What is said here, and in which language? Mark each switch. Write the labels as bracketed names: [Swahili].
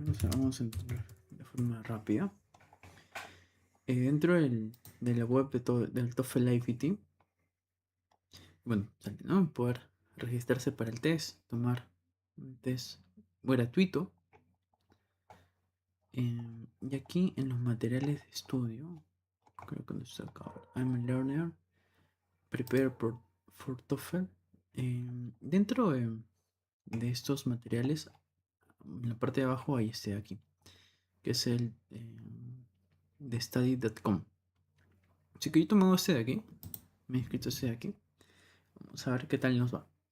[Spanish] Vamos a entrar de forma rápida. Dentro de la web del TOEFL IBT, bueno, ¿no? Poder registrarse para el test, tomar un test gratuito. Y aquí en los materiales de estudio, creo que lo está acá. [English] I'm a learner, prepare for TOEFL. [Spanish] Dentro de estos materiales, en la parte de abajo hay este de aquí, que es el de study.com. Así que yo he tomado este de aquí, me he inscrito este de aquí. Vamos a ver qué tal nos va.